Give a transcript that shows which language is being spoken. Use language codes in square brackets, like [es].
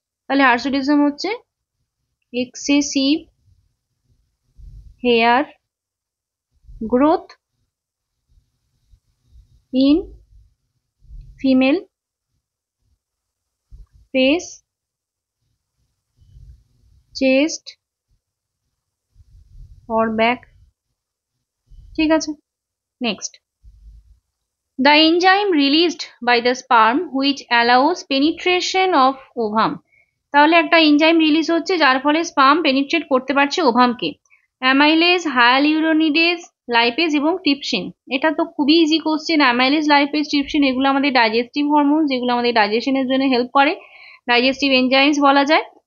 [bn] তাহলে হার্সুটিজম হচ্ছে [en] Excessive hair growth in female face, chest or back। [bn] ঠিক আছে, next, [en] the enzyme released by the sperm which allows penetration of ovum। [bn] তাহলে একটা enzyme release হচ্ছে যার ফলে স্পার্ম পেনিট্রেট করতে পারছে ওভামকে। অ্যামাইলেজ, হায়ালুরোনিডেজ, লাইপেজ এবং ট্রিপসিন। এটা তো খুবই easy question. Amylase, lipase, trypsin এগুলো আমাদের ডাইজেস্টিভ হরমোন, যেগুলো আমাদের ডাইজেশনের জন্য হেল্প করে, ডাইজেস্টিভ এনজাইমস বলা যায়।